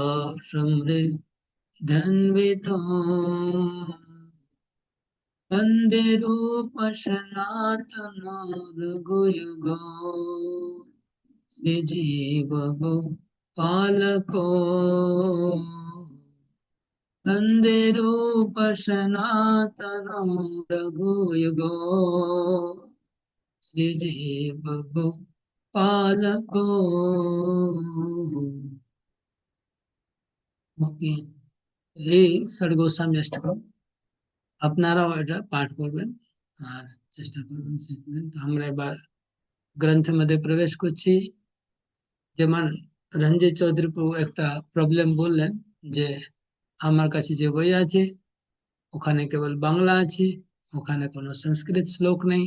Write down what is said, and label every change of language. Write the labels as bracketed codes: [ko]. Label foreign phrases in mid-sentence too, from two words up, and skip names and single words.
[sa] समृद्ध्यन्वितो वन्दे रूप सनातन रघुयुगो श्रीजीवगोपालको वन्दे रूप सनातन रघुयुगो श्रीजीवगोपालको। [bn] ওকে, এই ষড়গোস্বামী অষ্টকম আপনারাও এটা পাঠ করবেন আর চেষ্টা করবেন শিখবেন। তো আমরা এবার গ্রন্থের মধ্যে প্রবেশ করছি। যেমন রঞ্জিত চৌধুরী প্রভু একটা প্রবলেম বললেন, যে আমার কাছে যে বই আছে ওখানে কেবল বাংলা আছে, ওখানে কোনো সংস্কৃত শ্লোক নেই।